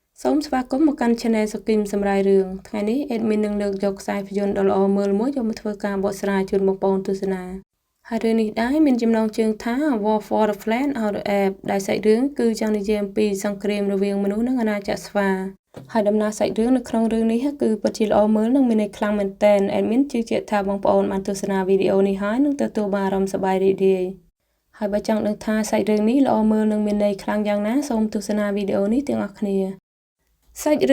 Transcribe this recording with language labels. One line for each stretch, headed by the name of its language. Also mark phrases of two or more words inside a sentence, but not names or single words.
Khmer: សូមស្វាគមន៍មកកាន់ Channel សុគីមសម្រាយរឿងថ្ងៃនេះ Admin នឹងលើកយកខ្សែភាពយន្តដ៏ល្អមើលមួយយកមកធ្វើការបកស្រាយជូនបងប្អូនទស្សនាហើយរឿងនេះដែរមានចំណងជើងថា War for the Planet of the Apes ដែលសាច់រឿងគឺចង់និយាយអំពីសង្គ្រាមរវាងមនុស្សនិងអាណាចក្រស្វាហើយដំណើរសាច់រឿងនៅក្នុងរឿងនេះគឺ ពិតជាល្អមើលនិងមានន័យខ្លាំងមែនទែន Admin ជឿជាក់ថាបងប្អូនបានទស្សនាវីដេអូនេះហើយនឹងទទួលបានអារម្មណ៍សប្បាយរីករាយហើយបើចង់ដឹងថាសាច់រឿងនេះល្អមើលនិងមានន័យខ្លាំងយ៉ាងណាសូមទស្សនាវីដេអូនេះទាំងអស់គ្នាសាច់